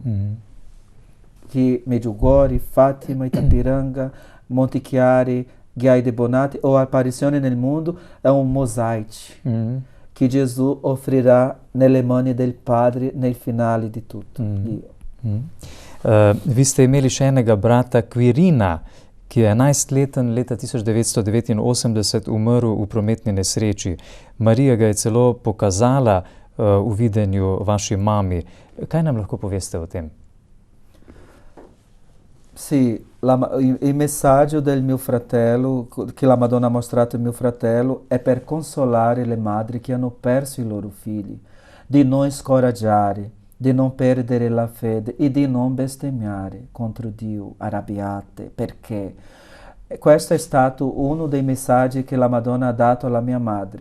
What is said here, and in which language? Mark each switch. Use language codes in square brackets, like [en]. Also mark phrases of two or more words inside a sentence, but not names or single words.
[it] Che Medjugorje, Fátima, Itapiranga, Monte Chiari, Ghiai de Bonatti ou Apparizione nel mondo è un mosaico che Gesù offrirà nelle mani del Padre nel finale di tutto. [sl] Vi ste imeli še enega brata Quirina, ki je 11-leten leta 1989 umrl v prometni nesreči. Marija ga je celo pokazala v videnju vaši mami. Kaj nam lahko poveste o tem? [it] Sì, il messaggio del mio fratello, che la Madonna ha mostrato al mio fratello, è per consolare le madri che hanno perso i loro figli, di non scoraggiare, di non perdere la fede e di non bestemmiare contro Dio, arrabbiate, perché questo è stato uno dei messaggi che la Madonna ha dato alla mia madre.